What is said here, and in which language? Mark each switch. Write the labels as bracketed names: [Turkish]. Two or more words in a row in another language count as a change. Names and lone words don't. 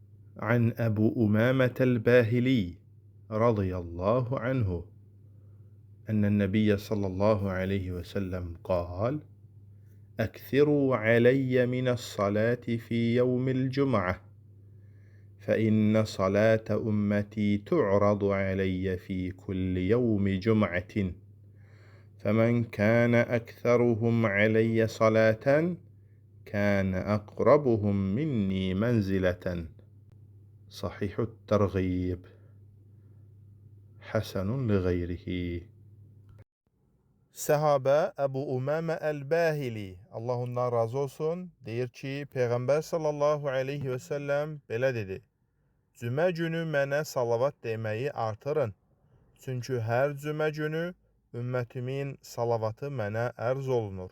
[Arabic] عن أبو أمامة الباهلي رضي الله عنه أن النبي صلى الله عليه وسلم قال: أكثروا علي من الصلاة في يوم الجمعة، فإن صلاة أمتي تعرض علي في كل يوم جمعة، فمن كان أكثرهم علي صلاة كان أقربهم مني منزلة. صحيح الترغيب، حسن لغيره. [Azerbaijani] Sahabe Ebu Umame el-Bahili, Allah ondan razı olsun, deyir ki, Peyğəmbər [Arabic] صلى الله عليه وسلم [Azerbaijani] belə dedi: Cümə günü mənə salavat deməyi artırın. Çünki hər cümə günü ümmətimin salavatı mənə ərz olunur.